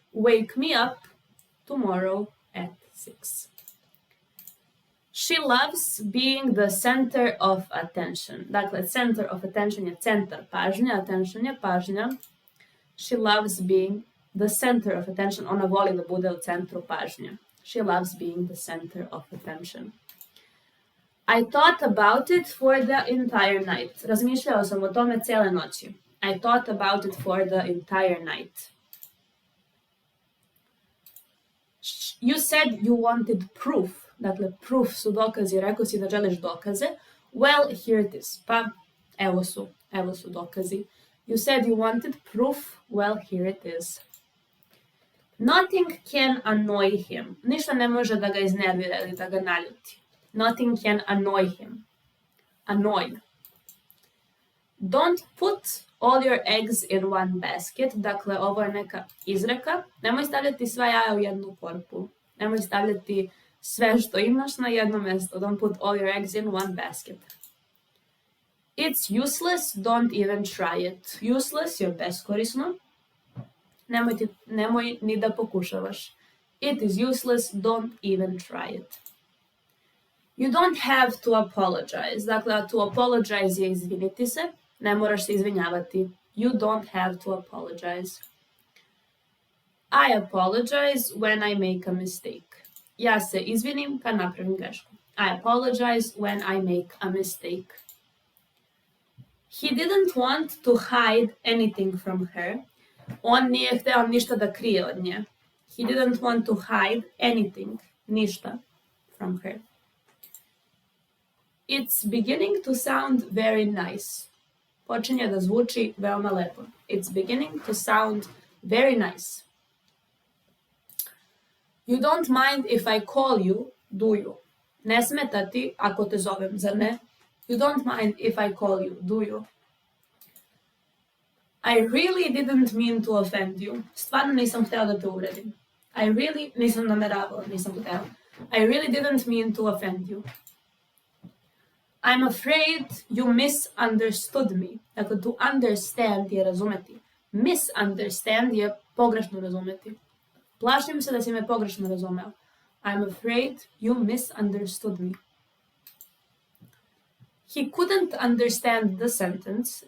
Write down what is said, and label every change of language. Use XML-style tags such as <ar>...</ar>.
<en>Wake me up tomorrow at 6. She loves being the center of attention.</en> <sr>Dakle, center of attention je centar pažnje, attention je pažnja.</sr> <en>She loves being the center of attention.</en> <sr>Ona voli da bude u centru pažnje.</sr> <en>She loves being the center of attention. I thought about it for the entire night.</en> <sr>Razmišljao sam o tome cijele noći.</sr> <en>I thought about it for the entire night. You said you wanted proof.</en> <sr>Dakle, proof su dokazi. Rekao si da želiš dokaze.</sr> <en>Well, here it is.</en> <sr>Pa, evo su dokazi.</sr> <en>You said you wanted proof. Well, here it is. Nothing can annoy him.</en> <sr>Ništa ne može da ga iznervira ili da ga naljuti.</sr> <en>Nothing can annoy him. Annoy. Don't put all your eggs in one basket.</en> <sr>Dakle, ovo je neka izreka. Nemoj stavljati sva jaja u jednu korpu. Nemoj stavljati sve što imaš na jedno mjesto.</sr> <en>Don't put all your eggs in one basket. It's useless. Don't even try it.</en> <sr>Useless je beskorisno. Nemoj ni da pokušavaš.</sr> <en>It is useless. Don't even try it. You don't have to apologize.</en> <sr>Dakle, to apologize je izviniti se. Ne moraš se izvinjavati.</sr> <en>You don't have to apologize. I apologize when I make a mistake.</en> <sr>Ja se izvinim kad napravim grešku.</sr> <en>I apologize when I make a mistake. He didn't want to hide anything from her.</en> <sr>On nije hteo ništa da krije od nje.</sr> <en>He didn't want to hide anything. Ništa from her. It's beginning to sound very nice.</en> <sr>Počinje da zvuči veoma lepo.</sr> <en>It's beginning to sound very nice. You don't mind if I call you, do you?</en> <sr>Ne smeta ti ako te zovem, zar ne?</sr> <en>You don't mind if I call you, do you? I really didn't mean to offend you.</en> <sr>Stvarno nisam hteo da te uvredim. Nisam nameravao, nisam hteo.</sr> <en>I really didn't mean to offend you. I'm afraid you misunderstood me.</en> <sr>Dakle, to understand je razumeti. Misunderstand je pogrešno razumeti. Plašim se da si me pogrešno razumeo.</sr> <en>I'm afraid you misunderstood me. He couldn't understand the sentence.</en>